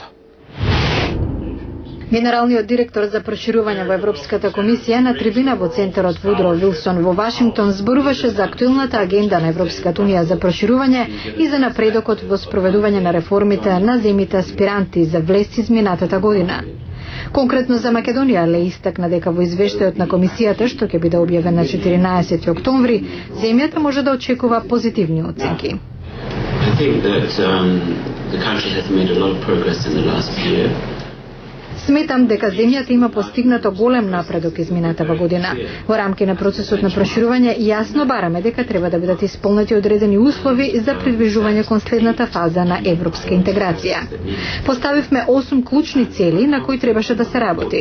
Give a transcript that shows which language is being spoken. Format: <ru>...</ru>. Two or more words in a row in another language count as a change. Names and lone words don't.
<mk>Генералниот директор за проширување во Европската комисија на трибина во центарот Вудро Вилсон во Вашингтон зборуваше за актуелната агенда на Европската унија за проширување и за напредокот во спроведување на реформите на земјите аспиранти за влез изминатата година. Конкретно за Македонија Ле истакна дека во извештајот на комисијата што ќе биде објавен на 14 октомври, земјата може да очекува позитивни оценки.</mk> <en>I think that the country has made a lot of progress in the last year.</en> <mk>Сметам дека земјата има постигнато голем напредок изминатава година. Во рамки на процесот на проширување јасно бараме дека треба да бидат исполнети одредени услови за придвижување кон следната фаза на европска интеграција. Поставивме 8 клучни цели на кои требаше да се работи.</mk>